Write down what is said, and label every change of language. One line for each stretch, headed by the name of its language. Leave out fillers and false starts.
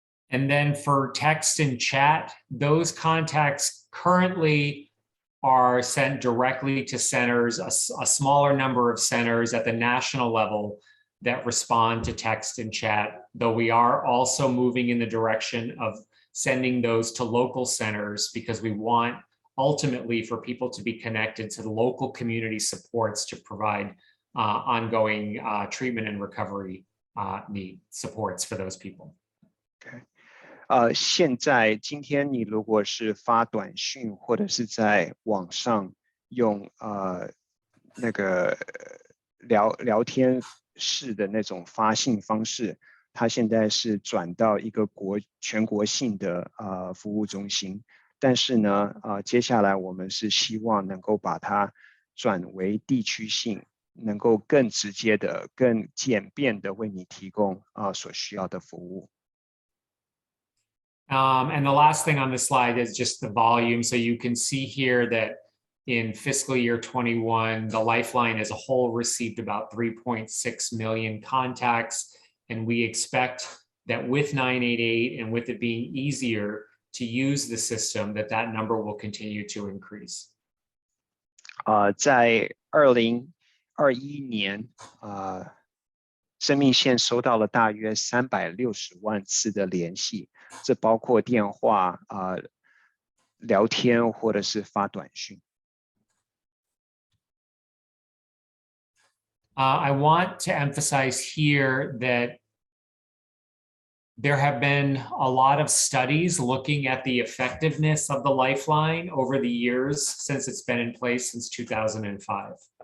English: And then for text and chat, those contacts currently are sent directly to centers, a smaller number of centers at the national level that respond to text and chat, though we are also moving in the direction of sending those to local centers because we want ultimately for people to be connected to the local community supports to provide ongoing treatment and recovery need supports for those people. Okay.
Chinese: 现在今天你如果是发短讯或者是在网上用那个聊天式的那种发信方式，它现在是转到一个全国性的服务中心，但是呢接下来我们是希望能够把它转为地区性，能够更直接的、更简便的为你提供所需要的服务。
English: And the last thing on the slide is just the volume. So you can see here that in fiscal year 21, the Lifeline as a whole received about 3.6 million contacts. And we expect that with 988 and with it being easier to use the system, that number will continue to increase.
Chinese: 在2021年生命线收到了大约360万次的联系，这包括电话、聊天或者是发短讯。
English: I want to emphasize here that there have been a lot of studies looking at the effectiveness of the Lifeline over the years since it's been in place since 2005.